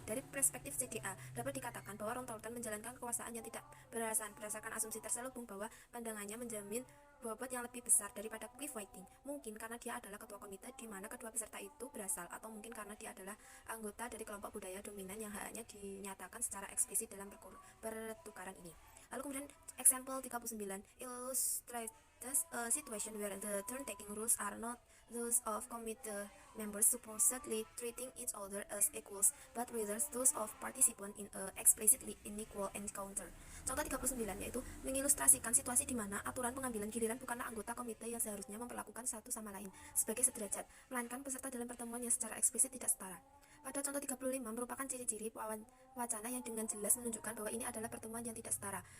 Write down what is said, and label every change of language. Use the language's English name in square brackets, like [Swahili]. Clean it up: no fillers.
[Indonesian] Dari perspektif CDA, dapat dikatakan bahwa Ron Troughton menjalankan kekuasaan yang tidak beralasan berdasarkan asumsi terselubung bahwa pandangannya menjamin bobot yang lebih besar daripada Cliff Whiting, mungkin karena dia adalah ketua komite di mana kedua peserta itu berasal, atau mungkin karena dia adalah anggota dari kelompok budaya dominan yang hanya dinyatakan secara eksplisit dalam pertukaran ini. Lalu kemudian [English] example 39 illustrates a situation where the turn-taking rules are not those of committee members supposedly treating each other as equals, but rather those of participants in a explicitly unequal encounter. [Indonesian] Contoh 39 yaitu mengilustrasikan situasi di mana aturan pengambilan giliran bukanlah anggota komite yang seharusnya memperlakukan satu sama lain sebagai sederajat, melainkan peserta dalam pertemuan yang secara eksplisit tidak setara. Pada contoh 35 merupakan ciri-ciri wacana yang dengan jelas menunjukkan bahwa ini adalah pertemuan yang tidak setara.